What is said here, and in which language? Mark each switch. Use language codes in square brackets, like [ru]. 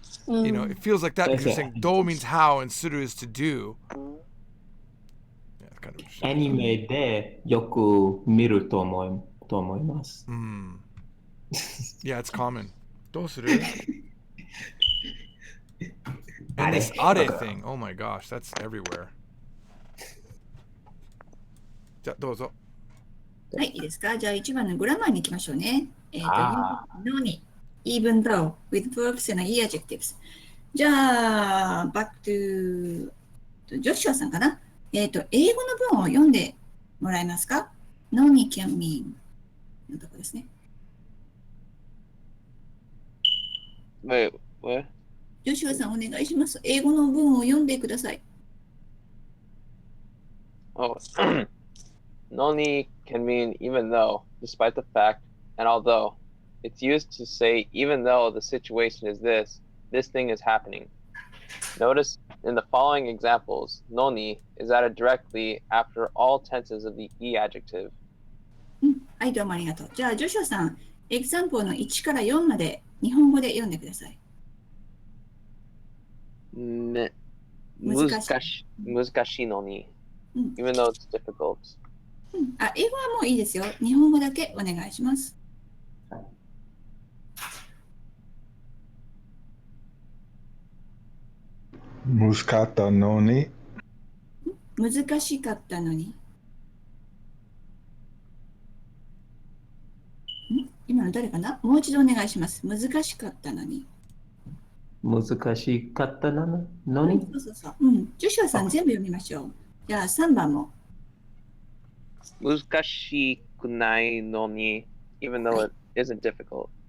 [en] You know, it feels like that because you're saying do means how and suru is to do. Yeah, it's kind of interesting. [ja] アニメでよく見ると思います。 [en] Yeah, it's common. [ja] どうする? [en] And this are thing, oh my gosh, that's everywhere. [ja] じゃあどうぞ。はい、いいですか？じゃあ1番のグラマーに行きましょうね。 [en] のに、even though, with verbs and adjectives。 [ja] じゃあ、 [en] back to [ja] ジョシュアさんかな。英語の文を読んでもらえますか？のに [en] can mean [ja] のとこですね。 [en] Wait, what? [ja] ジョシュアさんお願いします。英語の文を読んでください。 [en] Oh, noni can mean even though, despite the fact, and although. It's used to say even though the situation is this thing is happening. Notice in the following examples, noni is added directly after all tenses of the e adjective. [ja] はい、どうもありがとう。じゃあ、ジョシュアさん、エグザンプルの1から4まで日本語で読んでください。難しいのに、 [en] even though it's difficult. [ja] 英語はもういいですよ。日本語だけお願いします。難しかったのに。難しかったのに。今の誰かな？もう一度お願いします。難しかったのに。難しかったのに。そう。ジョシュアさん全部読みましょう。じゃあ3番も。難しくないのに、 [en] even though it isn't difficult.